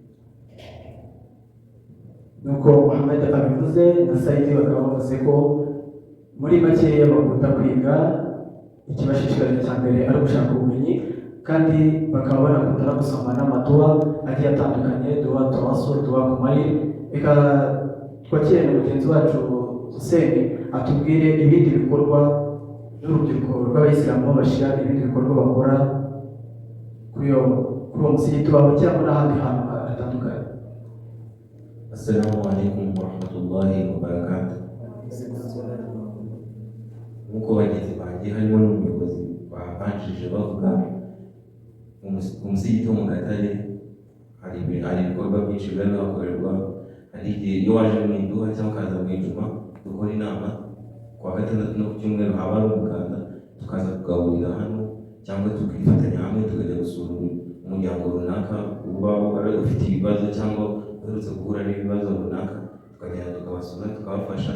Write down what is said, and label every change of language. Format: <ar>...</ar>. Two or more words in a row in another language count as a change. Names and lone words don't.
<rw>nuko Muhammad abivuze na Saidi bakaba bavuze ko muri makeya bakunda kwiga, ikibashishikariza cya mbere ari ugushaka ubumenyi, kandi bakaba banakunda no gusoma n'amaduwa agiye atandukanye, duwa tawasul, duwa kumayi. Reka twakire na mugenzi wacu Hussein atubwire ibindi bikorwa n'urubyiruko rw'abayisilamu b'abashia, ibindi bikorwa bakora kuri uwo musigiti wabo cyangwa n'ahandi hantu hatandukanye.</rw> <ar>السلام عليكم ورحمة الله وبركاته.</ar> <rw>Nk'uko bagenzi banjye harimo n'umuyobozi babanjije bavuga, umusigiti wo mu Gatare hari ibikorwa byinshi biba bihakorerwa. Hari igihe iyo waje mu iduha cyangwa ukaza mu ijuma dukora inama, kuwa gatandatu no ku cyumweru haba hari umuganda, tukaza kugahurira hano cyangwa tukifatanya hamwe tukajya gusura umuryango runaka uba ufite ibibazo cyangwa uherutse guhura n'ibibazo runaka, tukagenda tukabasura tukabafasha.</rw>